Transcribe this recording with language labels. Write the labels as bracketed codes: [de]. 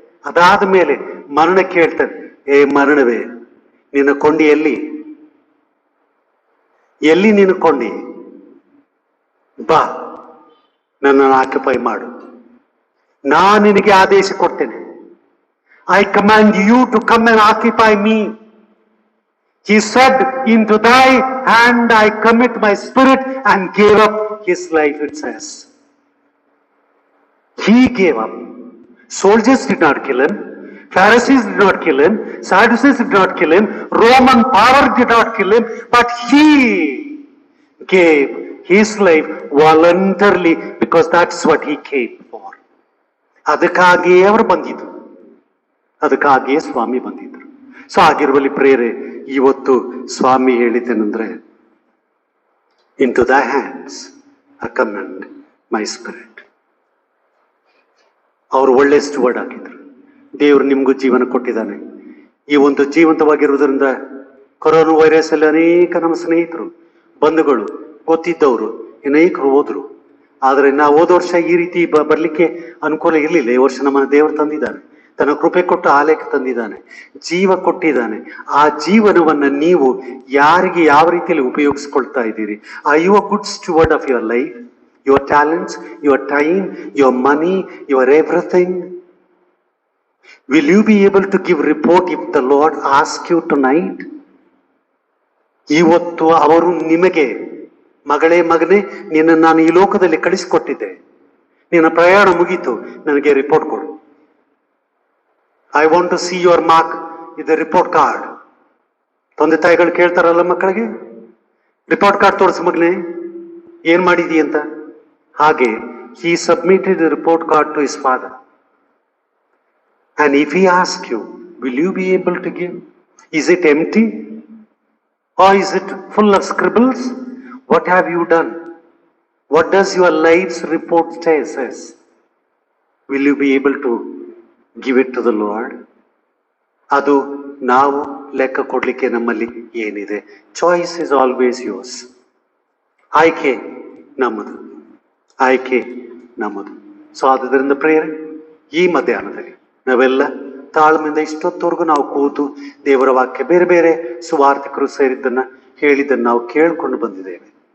[kn] ಅದಾದ ಮೇಲೆ ಮರಣ ಕೇಳ್ತಾನೆ, ಏ ಮರಣವೇ, ನಿನ್ನ ಕೊಂಡಿ ಎಲ್ಲಿ ನೀನು ಕೊಂಡಿ? ಬಾ, ನನ್ನನ್ನು ಆಕ್ಯುಪೈ ಮಾಡು. ನಾನು ನಿನಗೆ ಆದೇಶ ಕೊಡ್ತೇನೆ. [en] I command you to come and occupy me. He said, into thy hand I commit my spirit, and gave up his life, it says. He gave up. Soldiers did not kill him. Pharisees did not kill him. Sadducees did not kill him. Roman power did not kill him. But he gave his life voluntarily, because that's what he came for. [kn] ಅದಕ್ಕಾಗಿಯೇ ಅವರು ಬಂದಿದ್ರು, ಅದಕ್ಕಾಗಿಯೇ ಸ್ವಾಮಿ ಬಂದಿದ್ರು. So ಆಗಿರುವಲ್ಲಿ ಪ್ರೇರೆ, ಇವತ್ತು ಸ್ವಾಮಿ ಹೇಳಿದ್ದೇನೆಂದ್ರೆ, [en] Into the hands I commend my spirit. [kn] ಅವರು ಒಳ್ಳೆ steward ಆಗಿದ್ರು. ದೇವರು ನಿಮಗೂ ಜೀವನ ಕೊಟ್ಟಿದ್ದಾನೆ. ಈ ಒಂದು ಜೀವಂತವಾಗಿರುವುದರಿಂದ ಕೊರೋನಾ ವೈರಸ್ ಅಲ್ಲಿ ಅನೇಕ ನಮ್ಮ ಸ್ನೇಹಿತರು, ಬಂಧುಗಳು, ಗೊತ್ತಿದ್ದವರು ಅನೇಕರು ಹೋದ್ರು. ಆದರೆ ನಾವು ಹೋದ ವರ್ಷ ಈ ರೀತಿ ಬರ್ಲಿಕ್ಕೆ ಅನುಕೂಲ ಇರಲಿಲ್ಲ. ಈ ವರ್ಷ ನಮ್ಮನ್ನು ದೇವರು ತಂದಿದ್ದಾನೆ, ತನ್ನ ಕೃಪೆ ಕೊಟ್ಟು ಆಲಯಕ್ಕೆ ತಂದಿದ್ದಾನೆ, ಜೀವ ಕೊಟ್ಟಿದ್ದಾನೆ. ಆ ಜೀವನವನ್ನ ನೀವು ಯಾರಿಗೆ ಯಾವ ರೀತಿಯಲ್ಲಿ ಉಪಯೋಗಿಸ್ಕೊಳ್ತಾ ಇದ್ದೀರಿ? [en] Are you a good steward of your life, your talents, your time, your money, your everything? Will you be able to give report if the Lord asks you tonight? [kn] ಇವತ್ತು ಅವರು ನಿಮಗೆ, ಮಗಳೇ ಮಗನೇ, ನಿನ್ನ ನಾನು ಈ ಲೋಕದಲ್ಲಿ ಕಳಿಸಿಕೊಟ್ಟಿದ್ದೆ, ನಿನ್ನ ಪ್ರಯಾಣ ಮುಗೀತು, ನನಗೆ ರಿಪೋರ್ಟ್ ಕೊಡು. [en] I want to see your mark in the report card. [kn] ತಂದೆ ತಾಯಿಗಳು ಕೇಳ್ತಾರಲ್ಲ ಮಕ್ಕಳಿಗೆ, ರಿಪೋರ್ಟ್ ಕಾರ್ಡ್ ತೋರಿಸು ಮಗನೇ, ಏನ್ ಮಾಡಿದಿ ಅಂತ. [en] ಹಾಗೆ he submitted the report card to his father. And if he asks you, will you be able to give? Is it empty? Or is it full of scribbles? What have you done? What does your life's report says? Will you be able to give it to the Lord? [kn] ಅದು ನಾವು ಲೆಕ್ಕ ಕೊಡ್ಲಿಕ್ಕೆ ನಮ್ಮಲ್ಲಿ ಏನಿದೆ? [en] Choice is always yours. [kn] ಆಯ್ಕೆ ನಮ್ಮದು, ಆಯ್ಕೆ ನಮ್ಮದು. ಸೊ ಆದುದರಿಂದ ಪ್ರೇರೆ, ಈ ಮಧ್ಯಾಹ್ನದಲ್ಲಿ ನಾವೆಲ್ಲ ತಾಳ್ಮೆಯಿಂದ ಇಷ್ಟೊತ್ತವರೆಗೂ ನಾವು ಕೂತು ದೇವರ ವಾಕ್ಯ, ಬೇರೆ ಬೇರೆ ಸುವಾರ್ತಿಕರು ಸೇರಿದ್ದನ್ನ ಹೇಳಿದ್ದನ್ನು ನಾವು ಕೇಳ್ಕೊಂಡು ಬಂದಿದ್ದೇವೆ.